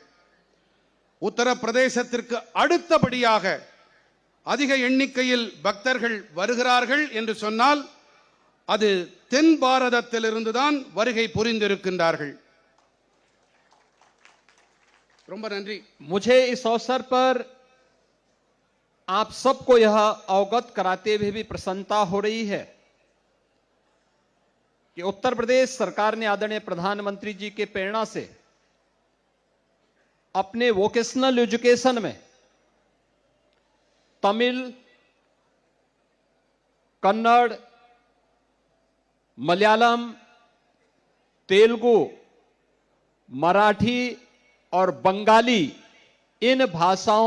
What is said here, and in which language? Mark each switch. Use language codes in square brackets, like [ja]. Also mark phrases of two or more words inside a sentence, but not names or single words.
[ta] உத்தரப்பிரதேசத்திற்கு அடுத்தபடியாக அதிக எண்ணிக்கையில் பக்தர்கள் வருகிறார்கள் என்று சொன்னால் அது தென் பாரதத்திலிருந்துதான் வருகை புரிந்திருக்கின்றார்கள். ரொம்ப நன்றி. [hi] मुझे इस अवसर पर आप सबको यह अवगत कराते हुए भी प्रसन्नता हो रही है कि उत्तर प्रदेश सरकार ने आदरणीय प्रधानमंत्री जी के प्रेरणा से अपने [en] vocational education [hi] में तमिल, कन्नड़, मलयालम, तेलुगु, मराठी और बंगाली इन भाषाओं